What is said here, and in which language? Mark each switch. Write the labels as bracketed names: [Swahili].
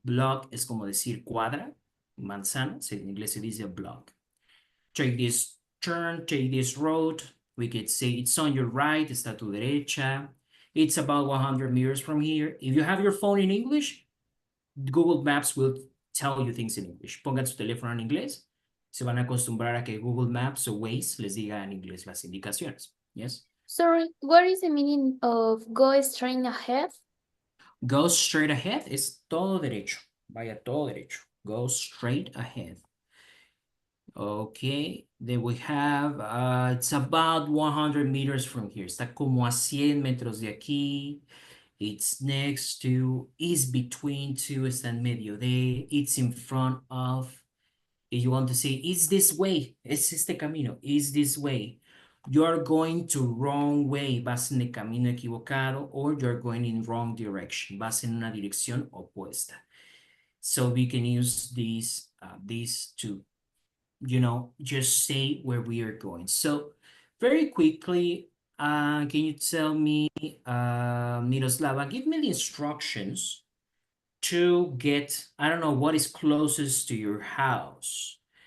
[Spanish] Block es como decir cuadra, manzana, en inglés se dice block. [English] Take this turn, take this road. We could say it's on your right, [Spanish] está a tu derecha. [English] It's about 100 meters from here. If you have your phone in English, Google Maps will tell you things in English. [Spanish] Pongan su teléfono en inglés. Se van a acostumbrar a que Google Maps o Waze les diga en inglés las indicaciones. [English] Yes? Sorry, what is the meaning of go straight ahead? Go straight ahead [Spanish] es todo derecho. Vaya todo derecho. [English] Go straight ahead. Okay, then we have, it's about 100 meters from here. [Spanish] Está como a 100 metros de aquí. [English] It's next to, is between two, [Spanish] está en medio de, [English] it's in front of. If you want to say, it's this way, [Spanish] es este camino, [English] is this way. You're going to wrong way, [Spanish] vas en el camino equivocado, [English] or you're going in wrong direction, [Spanish] vas en una dirección opuesta. [English] So we can use these to, you know, just say where we are going. So very quickly, can you tell me, Miroslava, give me the instructions to get, I don't know, what is closest to your house?